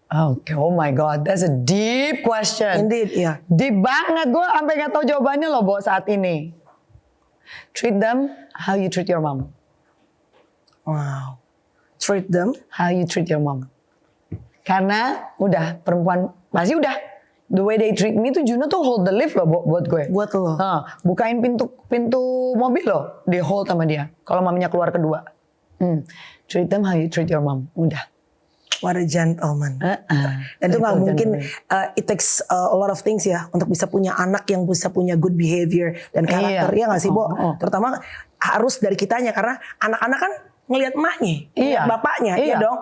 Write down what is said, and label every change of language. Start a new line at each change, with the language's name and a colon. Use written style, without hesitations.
English: Okay, oh my God, that's a deep question. Indeed,
Indonesian: iya. Deep banget, gue sampai gak tahu jawabannya loh, Bo, saat ini.
English: Treat them how you treat your mom. Wow. Treat them how you treat your mom.
Indonesian: Karena udah perempuan pasti udah.
English: The way they treat me tuh, Juno tuh hold the lift
Indonesian: loh buat gue. Buat lo. Bukain pintu mobil loh, di hold sama dia. Kalau maminya keluar kedua.
English: Treat them how you treat your mom.
Indonesian: Udah.
English: What a gentleman.
Indonesian: Dan itu gak mungkin,
English: it takes a lot of things
Indonesian: ya, untuk bisa punya anak yang bisa punya
English: good behavior
Indonesian: dan karakter. Iya gak sih, Bo? Terutama harus dari kitanya, karena anak-anak kan ngelihat emaknya, ngelihat bapaknya, ya dong.